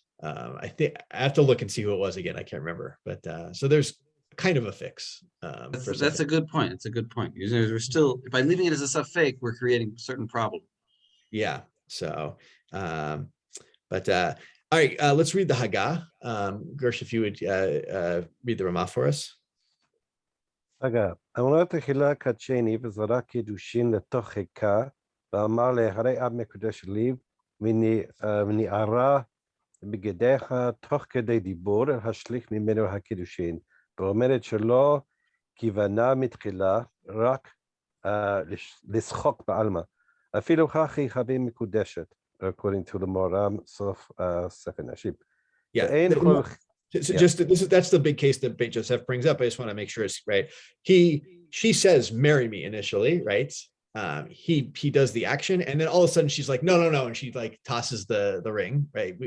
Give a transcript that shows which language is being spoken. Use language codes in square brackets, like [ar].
[en] I think I have to look and see who it was again. I can't remember, but so there's kind of a fix. That's a good point. It's a good point. We're still, by leaving it as a safek, we're creating a certain problem. Yeah. So, but all right, let's read the Haggah. Gersh, if you would read the Ramah for us. [he] Haggah, אמרה תחילה קדשני וזרק קידושין לתוך חיקה, ואמר לה, הרי את מקודשת לי, ונערה בגדיך תוך כדי דיבור, השליך ממנו הקידושין, ואומרת שלא כיוונה מתחילה, רק לשחוק בעלמא. אפילו כך היא חווה מקודשת. [en] According to the Moram, Sof Sefer Nashib. Yeah. That's the big case that Beit Joseph brings up. I just want to make sure it's right. She says, marry me initially, right? He does the action, and then all of a sudden she's like, no, and she like tosses the ring, right?